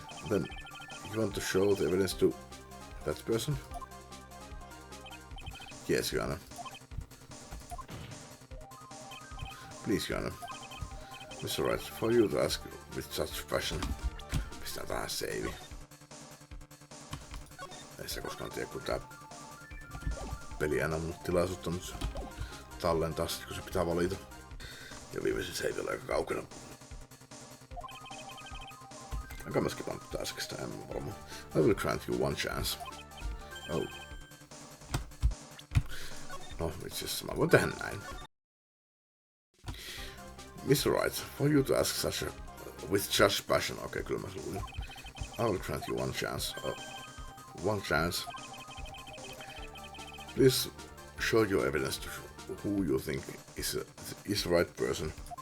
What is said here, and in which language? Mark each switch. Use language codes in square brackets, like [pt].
[en] Then you want to show the evidence to that person? Yes, Jana. Please, Jana. Mr. Wright, for you to ask with such passion. [fi] Pistää tähän save. Ei se koskaan tiedä, kun tää peli ei anna mun tilaisuutta nyt tallentaa sit, kun se pitää valita. Ja viimeisin save on aika kaukana. Aika mä skipaan tätä äskeistä, en varmaan. [en] I will grant you one chance. Oh. [fi] No, itse asiassa mä voin tehdä näin. [en] Mr. Wright, for you to ask such a with such passion. Okay, [fi] kyllä mä luulin. [en] I will grant you one chance. One chance. Please show your evidence to who you think is the right person.